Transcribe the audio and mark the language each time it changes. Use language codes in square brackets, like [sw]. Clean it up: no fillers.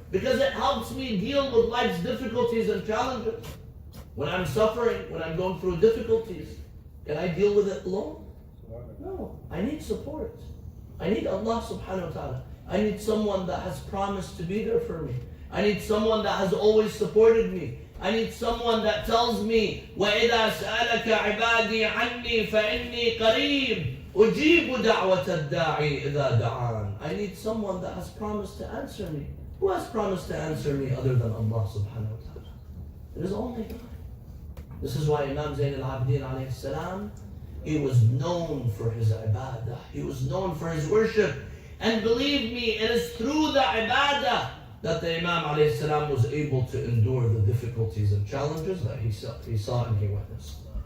[en] Because it helps me deal with life's difficulties and challenges. When I'm suffering, when I'm going through difficulties, can I deal with it alone? No, I need support. I need Allah subhanahu wa ta'ala. I need someone that has promised to be there for me. I need someone that has always supported me. I need someone that tells me, [ar] وَإِذَا سَأَلَكَ عِبَادِي عَنِّي فَإِنِّي قَرِيبٌ أُجِيبُ دَعْوَةَ الدَّاعِي إِذَا دَعَانِ. [en] I need someone that has promised to answer me. Who has promised to answer me other than Allah subhanahu wa ta'ala? It is only God. This is why Imam Zayn al-Abidin alayhi salam, he was known for his ibadah. He was known for his worship. And believe me, it is through the ibadah that the Imam alayhi salam was able to endure the difficulties and challenges that he saw and he witnessed.